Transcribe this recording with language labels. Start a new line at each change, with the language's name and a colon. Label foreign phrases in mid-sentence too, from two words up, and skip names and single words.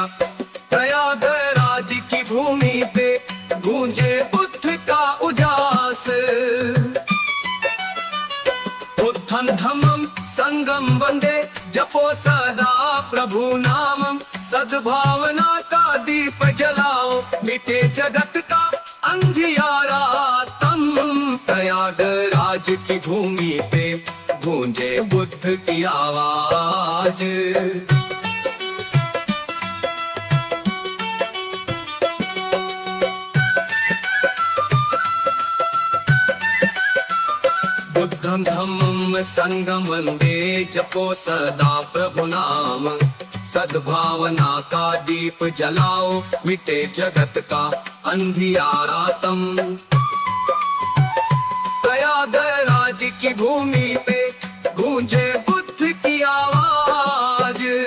Hindi: प्रयागराज की भूमि पे गूंजे बुद्ध का उजास।
Sanskrit: बुद्धं धम्मं संगम वंदे,
Hindi: जपो सदा प्रभु नामम। सद्भावना का दीप जलाओ, मिटे जगत का अंधियारा तम। प्रयागराज की भूमि पे गूंजे बुद्ध की आवाज।
Sanskrit: बुद्धं धम्मं संगम वंदे,
Hindi: जपो सदा प्रभु नाम। सद्भावना का दीप जलाओ, मिटे जगत का अंधियारा तम। प्रयागराज की भूमि पे गूंजे बुद्ध की आवाज।